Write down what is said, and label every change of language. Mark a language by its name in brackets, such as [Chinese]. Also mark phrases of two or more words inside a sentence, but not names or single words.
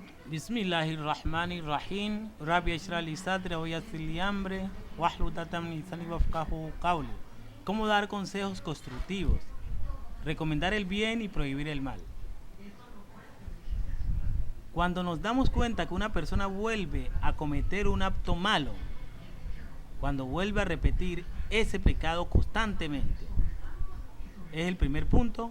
[Arabic] بسم الله الرحمن الرحيم. رب اشرح لي صدري ويسر لي أمري واحلل عقدة من لساني يفقهوا قولي. [Spanish] ¿Cómo dar consejos constructivos? Recomendar el bien y prohibir el mal. Cuando nos damos cuenta que una persona vuelve a cometer un acto malo, cuando vuelve a repetir ese pecado constantemente, es el primer punto.